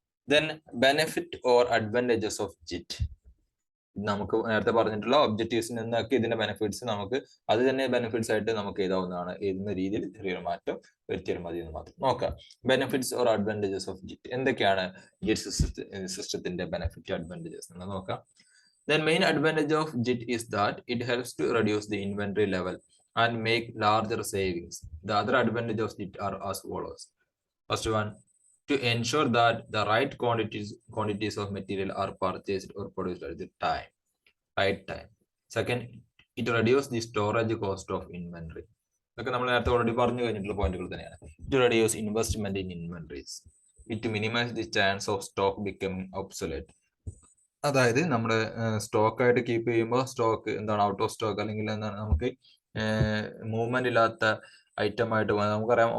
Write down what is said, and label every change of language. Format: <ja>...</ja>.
<en>Then benefit or advantages of JIT.</en> <ml>നമുക്ക് നേരത്തെ പറഞ്ഞിട്ടുള്ള ഒബ്ജക്റ്റീവ്സിൽ നിന്നൊക്കെ ഇതിന്റെ ബെനിഫിറ്റ്സ് നമുക്ക് അത് തന്നെ ബെനിഫിറ്റ്സ് ആയിട്ട് നമുക്ക് എഴുതാവുന്നതാണ്. എഴുതുന്ന രീതിയിൽ ചെറിയൊരു മാറ്റം വരുത്തിയാൽ മതി എന്ന് മാത്രം നോക്കാം.</ml> <en>Benefits or advantages of JIT.</en> <ml>എന്തൊക്കെയാണ് ജിറ്റ് സിസ്റ്റത്തിന്റെ ബെനിഫിറ്റ് അഡ്വാൻറ്റേജസ് എന്ന് നോക്കാം.</ml> <en>Then main advantage of JIT is that it helps to reduce the inventory level. and make larger savings. The other advantages of JIT are as follows. First one, to ensure that the right quantities of material are purchased or produced at the right time. Second, it reduces the storage cost of inventory.</en> <ml>ഇതൊക്കെ നമ്മൾ നേരത്തെ already പറഞ്ഞു കഴിഞ്ഞിട്ടുള്ള പോയിന്റുകൾ തന്നെയാണ്.</ml> <en>To reduce investment in inventories. It minimizes the chance of stock becoming obsolete.</en> <ml>അതായത് നമ്മുടെ stock ആയിട്ട് കീപ്പ് ചെയ്യുമ്പോൾ സ്റ്റോക്ക് എന്താണ് ഔട്ട് ഓഫ് സ്റ്റോക്ക് അല്ലെങ്കിൽ എന്താണ് നമുക്ക് മൂവ്മെന്റ് ഇല്ലാത്ത ഐറ്റം ആയിട്ട് നമുക്കറിയാം.</ml>